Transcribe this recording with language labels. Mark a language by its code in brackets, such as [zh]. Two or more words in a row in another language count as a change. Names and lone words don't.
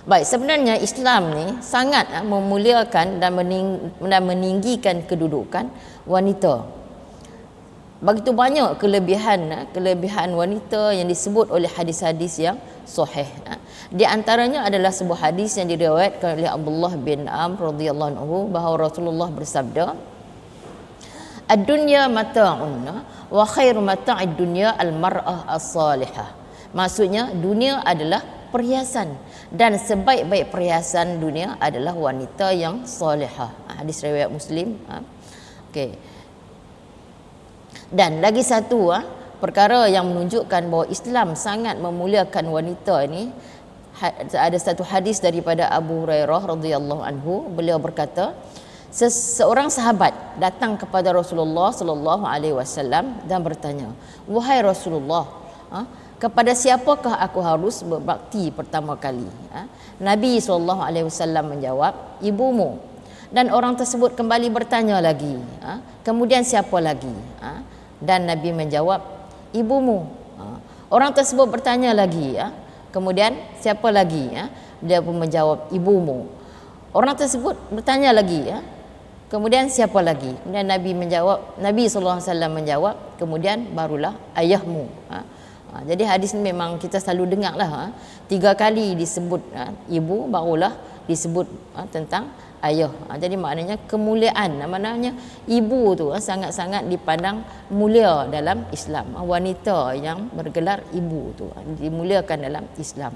[ms] Baik, sebenarnya Islam ni sangat memuliakan dan meninggikan kedudukan wanita. Begitu banyak kelebihan wanita yang disebut oleh hadis-hadis yang sahih. Di antaranya adalah sebuah hadis yang diriwayatkan oleh Abdullah bin Amr [ar] رضي الله عنه [ms] bahawa Rasulullah bersabda, [ar] "الدنيا متاع وخير متاع الدنيا المرأة الصالحة." [ms] Maksudnya dunia adalah perhiasan dan sebaik-baik perhiasan dunia adalah wanita yang solehah. Hadis riwayat Muslim. Okey. Dan lagi satu perkara yang menunjukkan bahawa Islam sangat memuliakan wanita ni, ada satu hadis daripada Abu Hurairah [ar] رضي الله عنه. [ms] Beliau berkata, seorang sahabat datang kepada Rasulullah [ar] صلى الله عليه وسلم [ms] dan bertanya, "Wahai Rasulullah, kepada siapakah aku harus berbakti pertama kali?" Nabi SAW menjawab, "Ibumu." Dan orang tersebut kembali bertanya lagi, "Kemudian siapa lagi?" Dan Nabi menjawab, "Ibumu." Orang tersebut bertanya lagi, "Kemudian siapa lagi?" Dia pun menjawab, "Ibumu." Orang tersebut bertanya lagi, "Kemudian siapa lagi?" Kemudian Nabi SAW menjawab, "Kemudian barulah ayahmu." Jadi hadis ni memang kita selalu dengar lah, 3 kali disebut ibu, barulah disebut tentang ayah. Jadi maknanya kemuliaan, maknanya ibu tu sangat-sangat dipandang mulia dalam Islam. Wanita yang bergelar ibu tu dimuliakan dalam Islam.